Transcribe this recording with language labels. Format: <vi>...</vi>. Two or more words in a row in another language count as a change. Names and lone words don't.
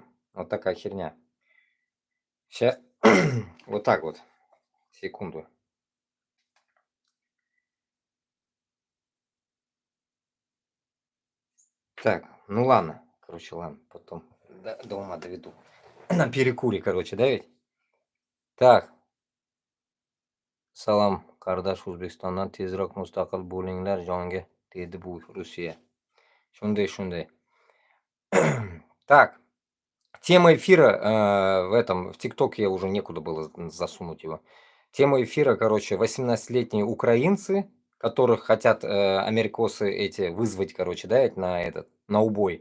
<ru>Вот такая херня. Сейчас вот так вот. Секунду. Так, ну ладно. Короче, ладно, потом до ума доведу. На перекуре, короче, да ведь? Так,</ru> <uz>salom, Qardosh O'zbekistondan tezroq mustaqil bo'linglar jonga, dedi bu Rossiya. Shunday.</uz> <ru>Так, тема эфира в ТикТоке я уже некуда было засунуть его. Тема эфира, короче, 18-летние украинцы, которых хотят америкосы эти вызвать, короче, да, на убой.</ru>